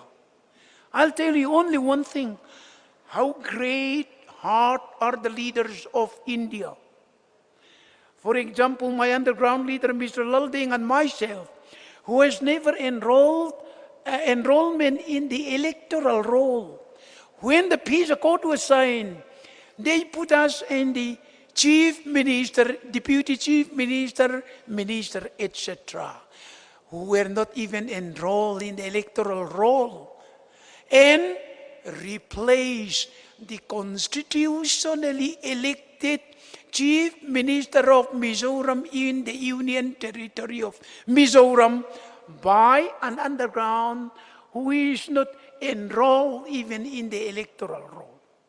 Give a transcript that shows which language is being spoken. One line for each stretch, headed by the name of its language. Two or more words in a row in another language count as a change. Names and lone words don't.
English: I'll tell you only one thing, how great heart are the leaders of India. For example, my underground leader, Mr. Lalding, and myself, who has never enrollment in the electoral roll. When the peace accord was signed, they put us in the chief minister, deputy chief minister, minister, etc., who were not even enrolled in the electoral roll, and replace the constitutionally elected chief minister of Mizoram in the union territory of Mizoram by an underground who is not enrolled even in the electoral roll.